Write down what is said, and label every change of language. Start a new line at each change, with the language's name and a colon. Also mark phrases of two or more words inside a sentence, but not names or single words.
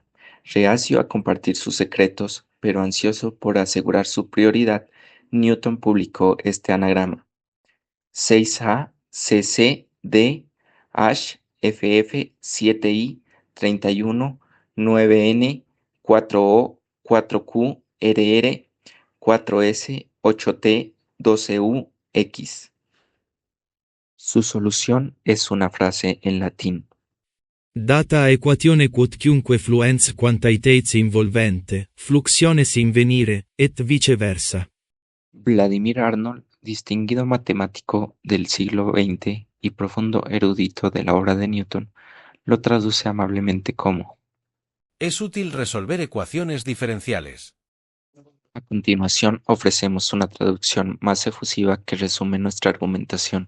Spanish: Reacio a compartir sus secretos, pero ansioso por asegurar su prioridad, Newton publicó este anagrama: 6A CC D H FF 7I 31 9N 4O 4Q RR 4S 8T 12U X. Su solución es una frase en latín.
Latin: Data equatione quodcunque fluens quantitates involvente, fluxiones invenire, et viceversa.
Spanish: Vladimir Arnold, distinguido matemático del siglo XX y profundo erudito de la obra de Newton, lo traduce amablemente como: Es útil resolver ecuaciones diferenciales. a continuación, ofrecemos una traducción más efusiva que resume nuestra argumentación.